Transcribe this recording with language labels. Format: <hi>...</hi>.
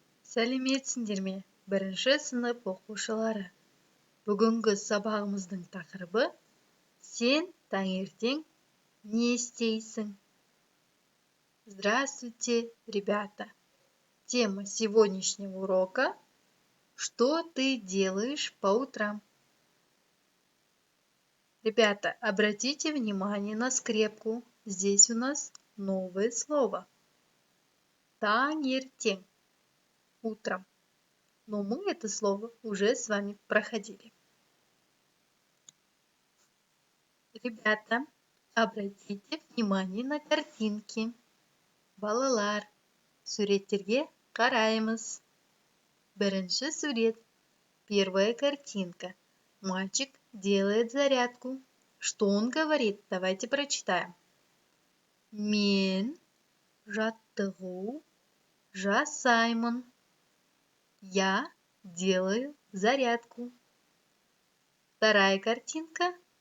<kk>Сәлеметсіңдер ме, бірінші сынып оқушылары. Бүгінгі сабағымыздың тақырыбы «Сен таңертең не істейсің?»</kk> <ru>Здравствуйте, ребята! Тема сегодняшнего урока «Что ты делаешь по утрам?» Ребята, обратите внимание на скрепку. Здесь у нас новое слово. Таңертең. Утром. Но мы это слово уже с вами проходили. Ребята, обратите внимание на картинки.</ru> <kk>Балалар, суреттерге қараймыз. Бірінші сурет.</kk> <ru>Первая картинка. Мальчик делает зарядку. Что он говорит? Давайте прочитаем.</ru> <kk>Мен жаттығу жасаймын.</kk> <ru>Я делаю зарядку. Вторая картинка.</ru>